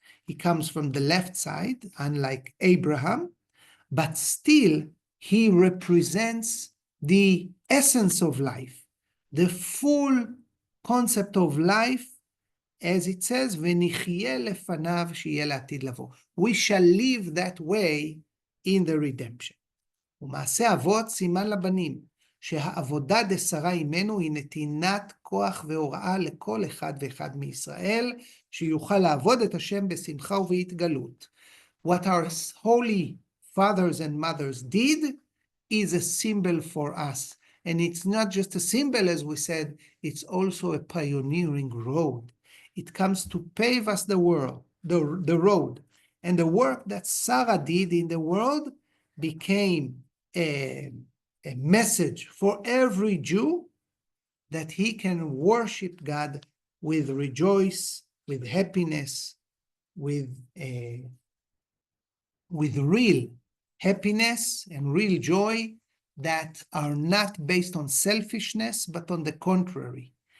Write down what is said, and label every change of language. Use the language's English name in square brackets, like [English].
[English] He comes from the left side, unlike Abraham, but still he represents the essence of life, the full concept of life, as it says, [Hebrew] ונחיה לפניו שיהיה לעתיד לבוא. [English] We shall live that way in the redemption. [Hebrew] ומעשה אבות סימן לבנים, שהעבודה דשרה עמנו היא נתינת כוח והוראה לכל אחד ואחד מישראל, שיוכל לעבוד את השם בשמחה ובהתגלות. [English] What our holy fathers and mothers did is a symbol for us. And it's not just a symbol, as we said, it's also a pioneering road. It comes to pave us the road. And the work that Sarah did in the world became a message for every Jew that he can worship God with rejoice, with happiness, with real happiness and real joy that are not based on selfishness, but on the contrary.